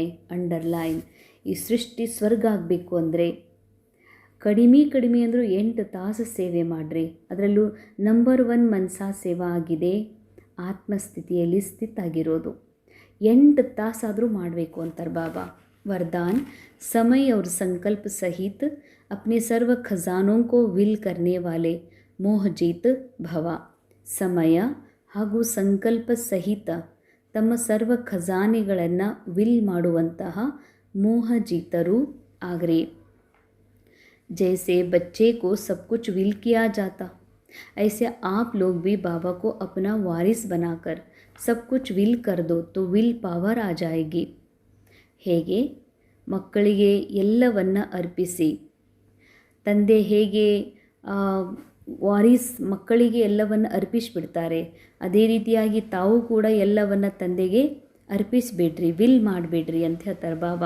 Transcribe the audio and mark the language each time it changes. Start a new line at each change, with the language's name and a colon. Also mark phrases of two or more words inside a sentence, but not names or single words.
Kannada: ಅಂಡರ್ಲೈನ್. ಈ ಸೃಷ್ಟಿ ಸ್ವರ್ಗ ಆಗಬೇಕು ಅಂದರೆ ಕಡಿಮೆ ಅಂದರೂ 8 ತಾಸು ಸೇವೆ ಮಾಡಿರಿ. ಅದರಲ್ಲೂ ನಂಬರ್ 1 ಮನಸಾ ಸೇವಾ ಆಗಿದೆ, ಆತ್ಮಸ್ಥಿತಿಯಲ್ಲಿ ಸ್ಥಿತಾಗಿರೋದು. 8 ತಾಸಾದರೂ ಮಾಡಬೇಕು ಅಂತಾರೆ ಬಾಬಾ.
Hindi: वरदान, समय और संकल्प सहित अपने सर्व खजानों को विल करने वाले मोहजीत भव.
Kannada: ಸಮಯ ಹಾಗೂ ಸಂಕಲ್ಪ ಸಹಿತ ತಮ್ಮ ಸರ್ವ ಖಜಾನೆಗಳನ್ನು ವಿಲ್ ಮಾಡುವಂತಹ ಮೋಹಜೀತರು ಆಗ್ರಿ.
Hindi: जैसे बच्चे को सब कुछ विल किया जाता, ऐसे आप लोग भी बाबा को अपना वारिस बनाकर सब कुछ विल कर दो तो
English: will power
Hindi: आ जाएगी.
Kannada: ಹೇಗೆ ಮಕ್ಕಳಿಗೆ ಎಲ್ಲವನ್ನು ಅರ್ಪಿಸಿ, ತಂದೆ ಹೇಗೆ ವಾರಿಸ್ ಮಕ್ಕಳಿಗೆ ಎಲ್ಲವನ್ನು ಅರ್ಪಿಸಿಬಿಡ್ತಾರೆ, ಅದೇ ರೀತಿಯಾಗಿ ತಾವು ಕೂಡ ಎಲ್ಲವನ್ನು ತಂದೆಗೆ ಅರ್ಪಿಸಿಬಿಡ್ರಿ, ವಿಲ್ ಮಾಡಿಬಿಡ್ರಿ ಅಂತ ಹೇಳ್ತಾರೆ ಬಾಬಾ.